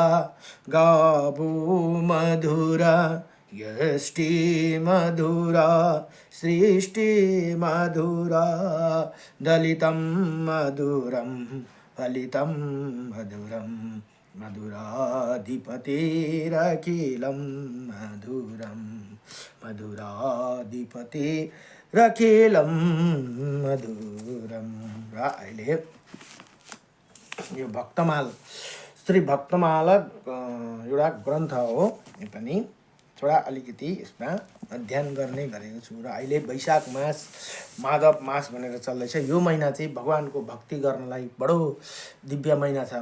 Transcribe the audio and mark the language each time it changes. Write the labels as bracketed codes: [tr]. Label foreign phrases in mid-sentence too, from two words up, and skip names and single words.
[sa] गावो मधुरा यष्टि मधुरा सृष्टि मधुरा दलितं मधुरं फलितं मधुरं मधुराधिपतिरखिलं मधुरं मधुराधिपतिरखिलं मधुरम। [ne] र अहिले यो भक्तमाल श्री भक्तमाला एउटा ग्रन्थ हो। यो पनि थोडा अलिकति यसमा अध्ययन गर्ने गरेको छु। र अहिले वैशाख मास माधव मास भनेर चल्दैछ। यो महिना चाहिँ भगवानको भक्ति गर्नलाई बडो दिव्य महिना छ।